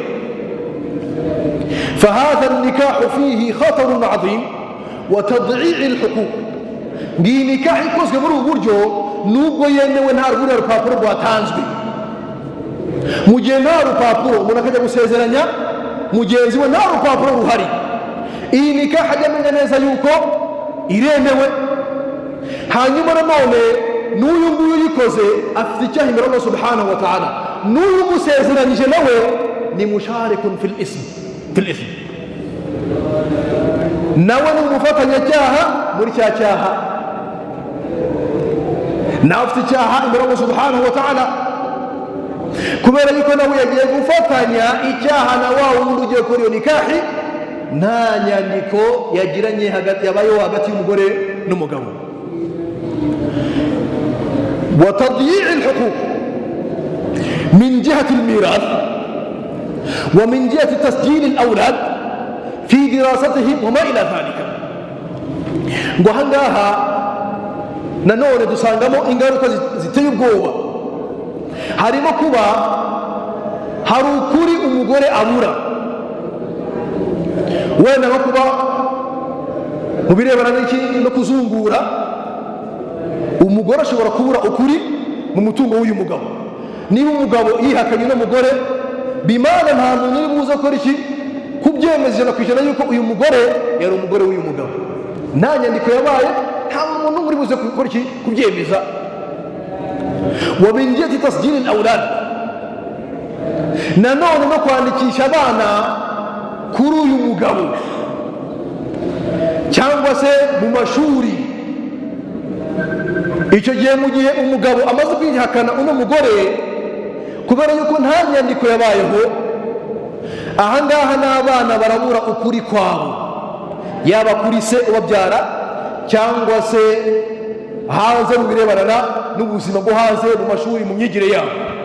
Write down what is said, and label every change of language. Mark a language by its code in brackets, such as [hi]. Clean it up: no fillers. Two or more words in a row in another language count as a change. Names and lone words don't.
[ar] فهذا نكاح فيه خطر عظيم وتضييع الحقوق, [rw] ngiyi nikahi ikozwe muri ubu buryo nubwo yemewe nta rupapuro rwatanzwe. mu gihe nta rupapuro umuntu akajya gusezeranya mugenzi we, nta rupapuro ruhari, iyi nikahi ajya amenya neza yuko iremewe. hanyuma nanone n'uyu nguyu uyikoze afite icyaha imbere [ar] الله سبحانه وتعالى, [rw] n'uyu musezeranyije nawe ni [ar] مشارك في الإثم, [rw] nawe ni umufatanyacyaha muri cya cyaha, nawe afite icyaha imbere [ar] الله سبحانه وتعالى, [rw] kubera yuko nawe yagiye gufatanya icyaha na wa wundi ugiye kuri iyo nikahi, nta nyandiko yagiranye yabayeho hagati y'umugore n'umugabo. [ar] وتضييع الحقوق من جهة الميراث ومن جهة تسجيل الأولاد في دراستهم وما إلى ذلك. [rw] ngo ahangaha nanone dusangamo ingaruka ziteye ubwoba. harimo kuba hari ukuri umugore abura, wenda nko kuba mu birebana n'iki no kuzungura, umugore ashobora kubura ukuri mu mutungo w'uyu mugabo. niba umugabo yihakanye n'umugore, bimana nta muntu uri buze gukora iki kubyemeza ijana ku ijana yuko uyu mugore yari umugore w'uyu mugabo, nta nyandiko yabaye, nta muntu uri buze gukora iki kubyemeza. [ar] ومن جهة تسجيل الأولاد, [rw] nanone no kwandikisha abana kuri uyu mugabo cyangwa se mu mashuri. icyo gihe mu gihe umugabo amaze kwihakana uno mugore kubera yuko nta nyandiko yabayeho, ahangaha n'abana barabura ukuri kwabo, yaba kuri se ubabyara cyangwa se hanze mu birebana n'ubuzima bwo hanze, mu mashuri, mu myigire yabo.